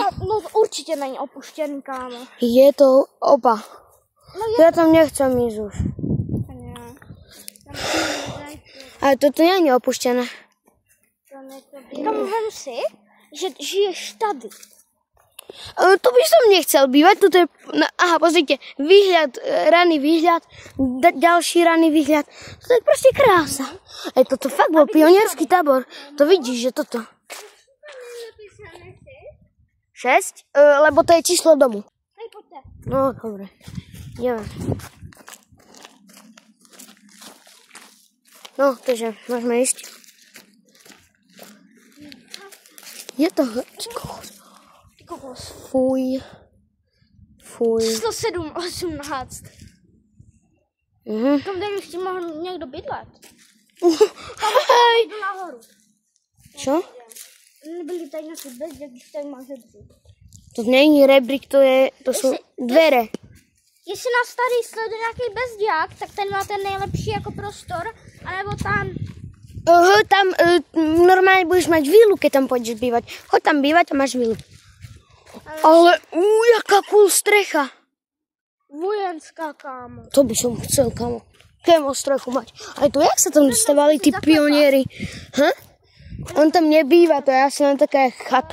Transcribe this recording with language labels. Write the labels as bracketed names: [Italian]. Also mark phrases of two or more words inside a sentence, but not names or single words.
[Czech] No určitě není opuštěný, kámo. Je to oba. No je Já tam nechcem jít už. to ne. Ale toto není opuštěné. Kámo, vem si, že žiješ tady. [Slovak] To by som nechcel bývať. Toto je, aha, pozrite, výhľad, ranný výhľad, ďalší ranný výhľad. To je proste krása. Aj toto fakt bol pionierský tábor. To vidíš, že toto. 6? Lebo to je číslo domu. No, dobre. Ideme. No, takže môžeme ísť. Je to kokos. Fuj. Číslo 7, 18. [Czech] Tam tady ještě mohl někdo bydlet. Tam jdu nahoru. [Slovak] Čo? [Czech] Nebyli tady nějaký bezděk, když tady máš rebřík. [Slovak] To není rebrík, to sú dvere. [Czech] Jestli nás tady sleduje nějaký bezděk, tak ten má ten nejlepší jako prostor, anebo tam. [Slovak] Tam normálne budeš mať vílu, keď tam pôjdeš bývať. Choď tam bývať a máš vílu. [Czech] Ale jaká cool strecha. [Slovak] Vojenská, kámo. To by som chcel, kámo. Kémo strechu mať. Aj to, jak sa tam dostávali tí pionieri? On tam nebýva, to je asi len taká chata.